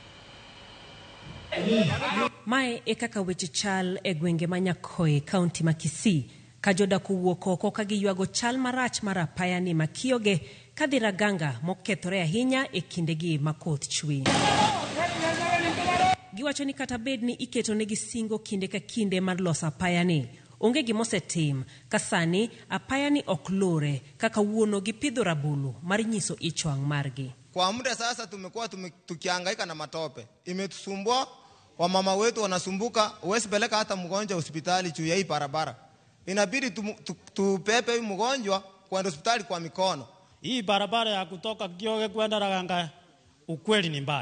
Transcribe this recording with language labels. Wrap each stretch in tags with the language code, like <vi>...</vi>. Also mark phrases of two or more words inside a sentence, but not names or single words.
<luo>Mae e kaka weche chal e gwenge Manyakoe kaunti ma Kisii ka jodak owuok oko ka giywago chal marach mar apaya ni makioge kadhi Raganga mokethore ahinya e kindegi makoth chwe. Giwacho ni kata bed ni iketo negi singo kinde ka kinde mar loso apaya ni, onge gimosetim ka sani apaya ni ok lore kaka wuono gipidho rabulu mar nyiso ichwang' margi.</luo> <sw>Kwa muda sasa tumekuwa tukihangaika na matope. Imetusumbua, wamama wetu wanasumbuka, huwezi peleka hata mgonjwa hospitali juu ya hii barabara. Inabidi tupepe mgonjwa kwenda hospitali kwa mikono. Hii barabara ya kutoka Kioge kwenda Raganga ukweli ni mbaya.</sw>